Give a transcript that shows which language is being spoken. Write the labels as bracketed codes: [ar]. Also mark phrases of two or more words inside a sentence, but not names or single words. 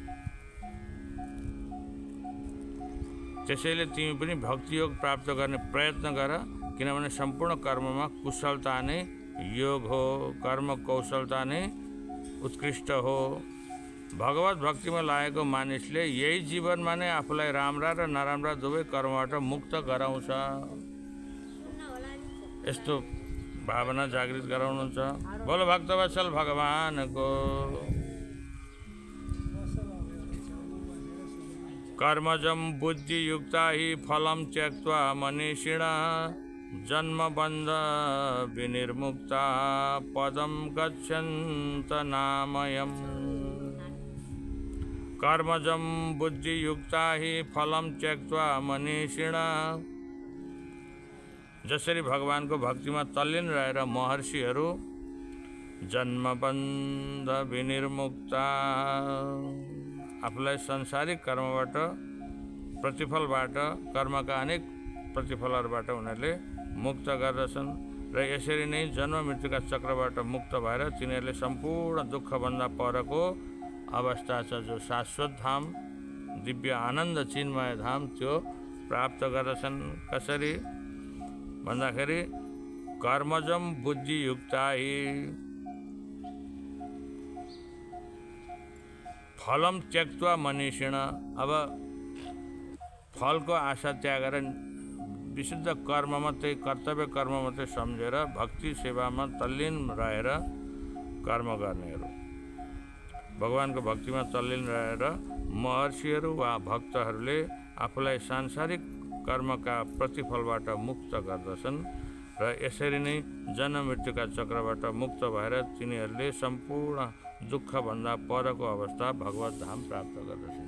[ne] त्यसैले तिमी पनि भक्ति योग प्राप्त गर्ने प्रयत्न गर, किनभने सम्पूर्ण कर्ममा कुशलता नै योग हो, कर्म कौशलता नै उत्कृष्ट हो। भगवत भक्तिमा लागेको मानिसले यही जीवनमा नै आफूलाई राम्रा र नराम्रा दुवै कर्मबाट मुक्त गराउँछ। यस्तो भावना जागृत गराउनुहुन्छ। बोलो भक्तवत्सल भगवानको। [sa] कर्मजं बुद्धियुक्ता हि फलं त्यक्त्वा मनीषिणः जन्मबन्ध विनिर्मुक्ता पदं गच्छन्त नामयम्। कर्मजं बुद्धियुक्ता हि फलं त्यक्त्वा मनीषिणः। [ne] जसरी भगवानको भक्तिमा तल्लीन रहेर महर्षिहरू [sa] जन्मबन्ध विनिर्मुक्ता [ne] आफूलाई संसारिक कर्मबाट प्रतिफलबाट कर्मका अनेक प्रतिफलहरूबाट उनीहरूले मुक्त गर्दछन् र यसरी नै जन्म मृत्युका चक्रबाट मुक्त भएर तिनीहरूले सम्पूर्ण दुःखभन्दा परको अवस्था छ जो शाश्वत धाम दिव्य आनन्द चिन्मय धाम त्यो प्राप्त गर्दछन्। कसरी भन्दाखेरि [sa] कर्मजम बुद्धियुक्ता हि फलम त्यक्त्वा मनीषिण। [ne] अब फलको आशा त्यागेर विशुद्ध कर्म मात्रै कर्तव्य कर्म मात्रै सम्झेर भक्ति सेवामा तल्लीन रहेर कर्म गर्नेहरू, भगवानको भक्तिमा तल्लीन रहेर महर्षिहरू वा भक्तहरूले आफूलाई सांसारिक कर्मका प्रतिफलबाट मुक्त गर्दछन् र यसरी नै जन्म मृत्युका चक्रबाट मुक्त भएर तिनीहरूले सम्पूर्ण दुःखभन्दा परको अवस्था भगवत धाम प्राप्त गर्दछन्।